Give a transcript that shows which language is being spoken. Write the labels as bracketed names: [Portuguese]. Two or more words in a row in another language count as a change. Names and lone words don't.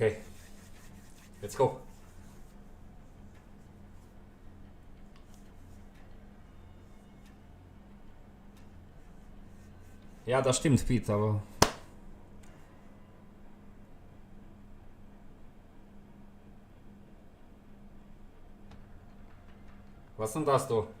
[English] Let's go. [German] Ja, das stimmt, Pete, aber... [Romanian] Was sunt asta?